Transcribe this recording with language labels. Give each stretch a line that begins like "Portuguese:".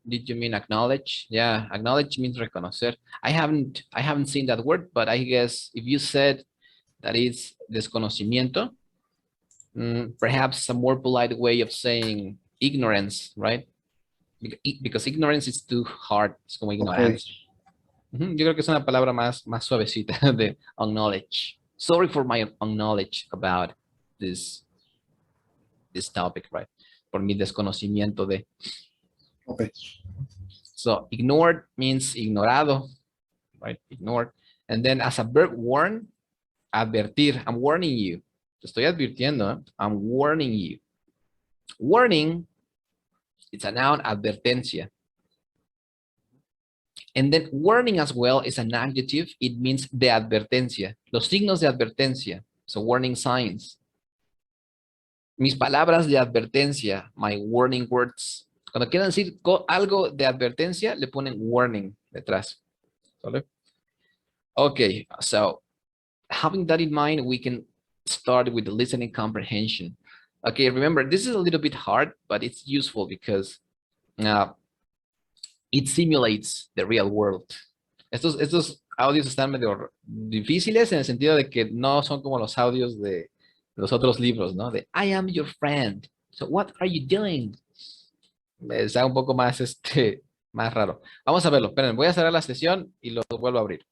English: Did you mean acknowledge? Yeah, acknowledge means reconocer. I haven't seen that word, but I guess if you said that it's desconocimiento, perhaps a more polite way of saying ignorance, right? Because ignorance is too hard.
Spanish: Es como ignorancia. Yo creo que es una palabra más suavecita de acknowledge.
English: Sorry for my unknowledge about this topic, right?
Spanish: Por mi desconocimiento de.
English: Okay. So ignored means ignorado, right? Ignored. And then as a verb, warn, advertir. I'm warning you.
Spanish: Te estoy advirtiendo. ¿Eh?
English: I'm warning you. Warning, it's a noun, advertencia. And then warning as well is an adjective. It means
Spanish: de advertencia. Los signos de advertencia.
English: So warning signs.
Spanish: Mis palabras de advertencia,
English: my warning words.
Spanish: Cuando quieran decir algo de advertencia, le ponen warning detrás. ¿Vale?
English: Okay, so having that in mind, we can start with the listening comprehension. Okay, remember, this is a little bit hard, but it's useful because it simulates the real world.
Spanish: Estos audios están medio difíciles en el sentido de que no son como los audios de los otros libros, ¿no? De
English: I am your friend. So what are you doing?
Spanish: Está un poco más Más raro. Vamos a verlo. Esperen, voy a cerrar la sesión y lo vuelvo a abrir.